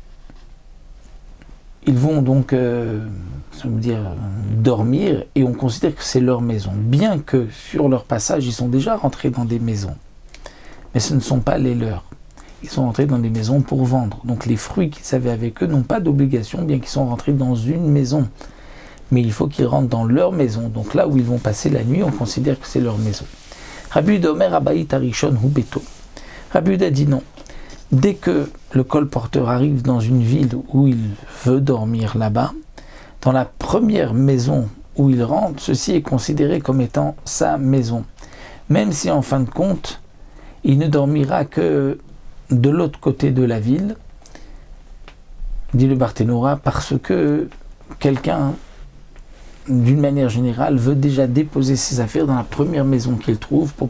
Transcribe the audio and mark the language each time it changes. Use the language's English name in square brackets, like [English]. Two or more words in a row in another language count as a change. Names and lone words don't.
[French] ils vont donc dormir, et on considère que c'est leur maison, bien que sur leur passage ils sont déjà rentrés dans des maisons, mais ce ne sont pas les leurs. Ils sont rentrés dans des maisons pour vendre, donc les fruits qu'ils avaient avec eux n'ont pas d'obligation, bien qu'ils sont rentrés dans une maison, mais il faut qu'ils rentrent dans leur maison, donc là où ils vont passer la nuit, on considère que c'est leur maison. [Hebrew] רבי יהודה אומר הבית הראשון הוא ביתו. [French] Rabbi Yehuda dit non. Dès que le colporteur arrive dans une ville où il veut dormir là-bas, dans la première maison où il rentre, ceci est considéré comme étant sa maison. Même si en fin de compte, il ne dormira que de l'autre côté de la ville, dit le Barthénora, parce que quelqu'un, d'une manière générale, veut déjà déposer ses affaires dans la première maison qu'il trouve pour